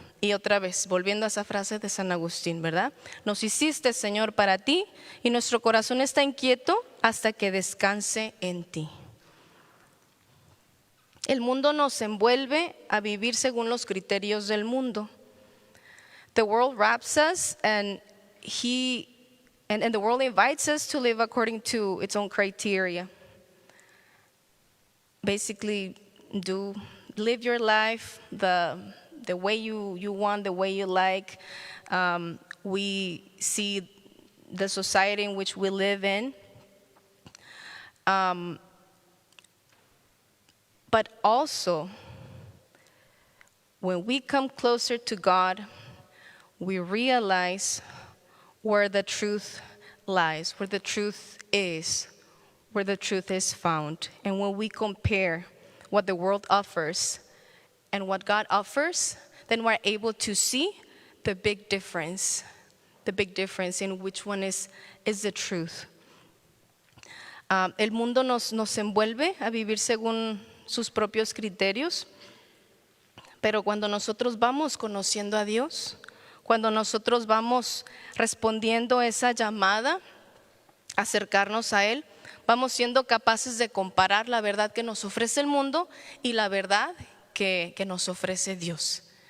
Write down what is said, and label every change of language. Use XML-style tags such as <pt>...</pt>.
<es>Y otra vez, volviendo a esa frase de San Agustín, ¿verdad? Nos hiciste, Señor, para ti, y nuestro corazón está inquieto hasta que descanse en ti. El mundo nos envuelve a vivir según los criterios del mundo.</es> <en>The world wraps us and the world invites us to live according to its own criteria. Basically, live your life the way you want, the way you like. We see the society in which we live in. But also, when we come closer to God, we realize where the truth lies, where the truth is found. And when we compare what the world offers and what God offers, then we're able to see the big difference in which one is the truth.</en> <es>El mundo nos envuelve a vivir según sus propios criterios, pero cuando nosotros vamos conociendo a Dios, cuando nosotros vamos respondiendo esa llamada, acercarnos a Él, vamos siendo capaces de comparar la verdad que nos ofrece el mundo y la verdad que nos ofrece Dios.</es>